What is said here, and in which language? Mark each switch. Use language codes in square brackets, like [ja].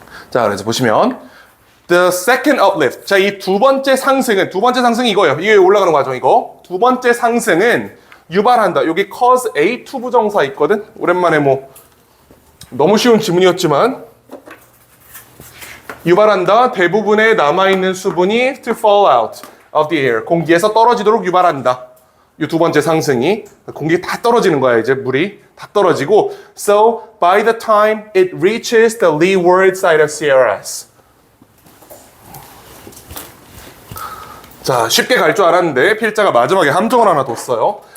[ko] 자, 그래서 보시면 [en] The second uplift. [ko] 자, 이 두 번째 상승이 이거예요. 이게 올라가는 과정, 이거. 두 번째 상승은 유발한다. 여기 cause A 투부정사 있거든? 오랜만에 너무 쉬운 지문이었지만, 유발한다. 대부분의 남아있는 수분이 [en] to fall out of the air. [ko] 공기에서 떨어지도록 유발한다. 이 두 번째 상승이. 공기가 다 떨어지는 거야, 이제 물이. 다 떨어지고. [en] So, by the time it reaches the leeward side of Sierras. [ko] 자, 쉽게 갈 줄 알았는데 필자가 마지막에 함정을 하나 뒀어요.